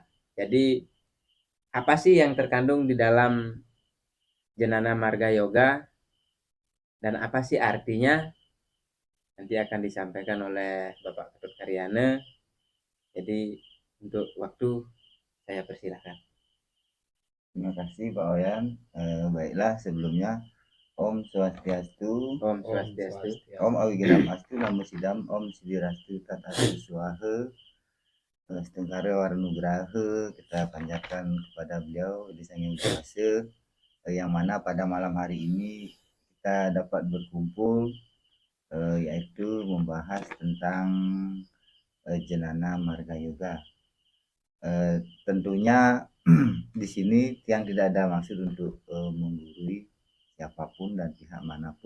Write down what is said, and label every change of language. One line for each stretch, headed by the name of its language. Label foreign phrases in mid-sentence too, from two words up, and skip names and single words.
Indonesian: Jadi apa sih yang terkandung di dalam Jenana Marga Yoga dan apa sih artinya? Nanti akan disampaikan oleh Bapak Ketut Karyana. Jadi untuk waktu saya persilahkan. Terima kasih Pak Wayan. Baiklah, sebelumnya
Sanskrit: Om Swastiastu, Om Swastiastu, Om Awiginam Astu, Namo Sidam, Om Sidrastu Tat Astu Swaha.
Indonesian: Setengkara Warnugraha kita panjatkan kepada beliau di Sang Hyang Widi Wasa, yang mana pada malam hari ini kita dapat berkumpul yaitu membahas tentang Jenana Marga Yoga. Tentunya di sini yang tidak ada maksud untuk menggurui siapapun dan pihak manapun.